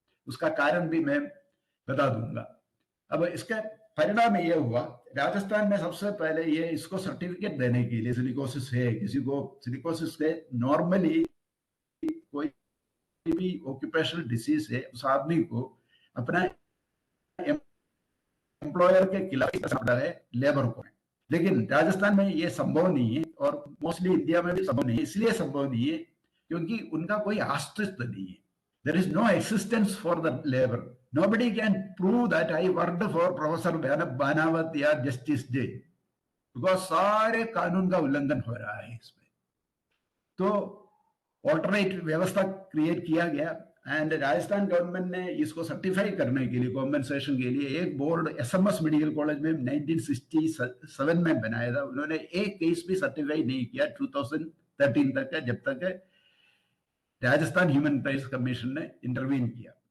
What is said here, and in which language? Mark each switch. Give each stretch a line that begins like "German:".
Hindi: उसका कारण भी मैं बता दूंगा। अब इसका परिणाम ये हुआ, राजस्थान में सबसे पहले ये इसको सर्टिफिकेट देने के लिए, सिलिकोसिस है, किसी को सिलिकोसिस है, नॉर्मली कोई भी ऑक्यूपेशनल डिसीज है, उस आदमी को अपना एम्प्लॉयर के खिलाफ है लेबर को, लेकिन राजस्थान में ये संभव नहीं है, और मोस्टली इंडिया में भी संभव नहीं है। इसलिए संभव नहीं है क्योंकि उनका कोई अस्तित्व नहीं है।
English: There is no existence for the labor. Nobody can prove that I worked for Professor Banawat या Justice Day, because
Hindi: सारे कानून का उल्लंघन हो रहा है इसमें। तो ऑल्टरनेट व्यवस्था क्रिएट किया गया, एंड राजस्थान गवर्नमेंट ने इसको सर्टिफाई करने के लिए, कॉम्पेंसेशन के लिए, एक बोर्ड एसएमएस मेडिकल कॉलेज में 1967 में बनाया था। उन्होंने एक केस भी सर्टिफाई नहीं किया 2013 तक है, जब तक राजस्थान ह्यूमन राइट्स कमीशन ने इंटरवीन किया।